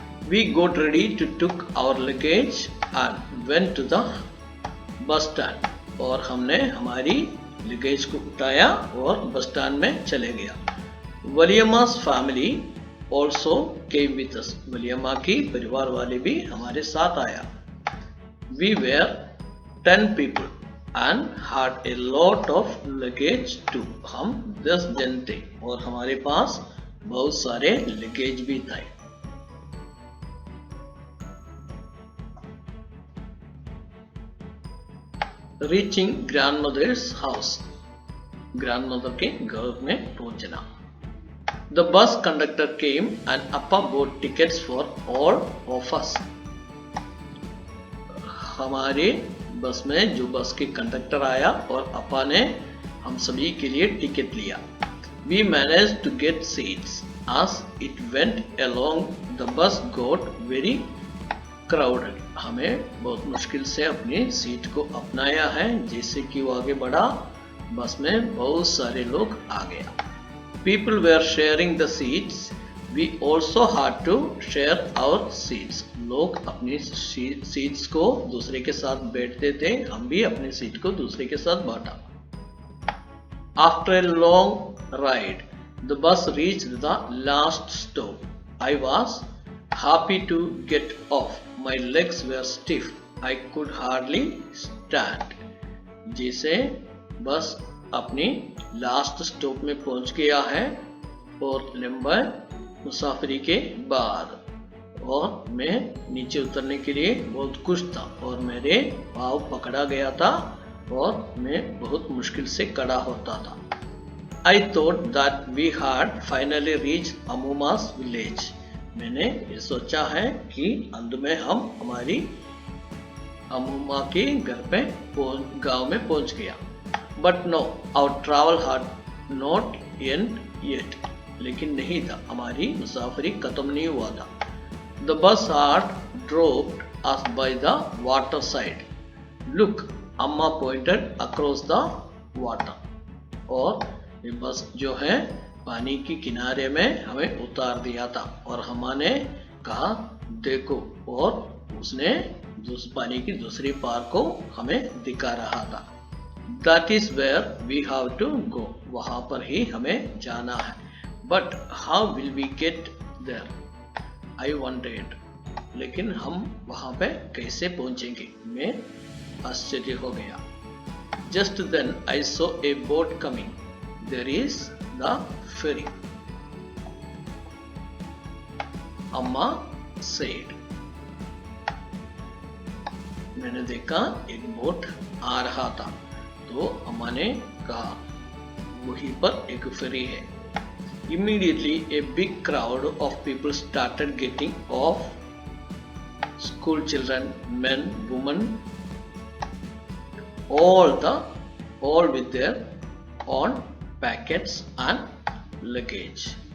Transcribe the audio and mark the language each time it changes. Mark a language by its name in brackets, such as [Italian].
[English] We got ready to took our luggage and went to the bus stand. [Hindi] और हमने हमारी luggage को उठाया और बस स्टैंड में चले गया. [English] Valiamma's family also came with us. [Hindi] वलियम्मा की परिवार वाले भी हमारे साथ आया. [English] We were 10 people and had a lot of luggage too. [Hindi] हम 10 जन थे और हमारे पास बहुत सारे लगेज भी थे. [English] Reaching grandmother's house. [Hindi] Grandmother के घर में पहुंचना. [English] The bus conductor came and Appa bought tickets for all of us. [Hindi] हमारे बस में जो बस के कंडक्टर आया और अप्पा ने हम सभी के लिए टिकट लिया. [English] We managed to get seats. As it went along, the bus got very crowded. [Hindi] हमें बहुत मुश्किल से अपनी सीट को अपनाया है. जैसे कि वो आगे बढ़ा, बस में बहुत सारे लोग आ गया. [English] People were sharing the seats. We also had to share our seats. [Hindi] लोग अपनी सीट्स को दूसरे के साथ बैठते थे, हम भी अपनी सीट को दूसरे के साथ बांटा. [English] After a long ride, the bus reached the last stop. I was happy to get off. My legs were stiff. I could hardly stand. [Hindi] जैसे बस अपनी लास्ट स्टॉप में पहुंच गया है और लंबा मुसाफरी के बाद, और मैं नीचे उतरने के लिए बहुत खुश था और मेरे पाँव पकड़ा गया था और मैं बहुत मुश्किल से खड़ा होता था. [English] I thought that we had finally reached Ammuma's village. [Hindi] मैंने ये सोचा है कि अंत में हम हमारी अम्मुमा के घर पे गांव में पहुंच गया. [English] But no, our travel had not ended yet. [Hindi] लेकिन नहीं था, हमारी मुसाफरी खत्म नहीं हुआ था. [English] The bus had dropped us by the water side. Look, Amma pointed across the water. [Hindi] और ये बस जो है पानी की किनारे में हमें उतार दिया था और हमने कहा देखो, और उसने पानी की दूसरी पार को हमें दिखा रहा था. [English] That is where we have to go. [Hindi] वहाँ पर ही हमें जाना है. [English] But how will we get there? I wondered. [Hindi] लेकिन हम वहाँ पे कैसे पहुँचेंगे? मैं आश्चर्य हो गया. [English] Just then I saw a boat coming. There is the ferry. Amma said. [Hindi] मैंने देखा एक बोट आ रहा था, तो अम्मा ने कहा वहीं पर एक फेरी है। [English] Immediately a big crowd of people started getting off. School children, men, women, all with their own packets and luggage.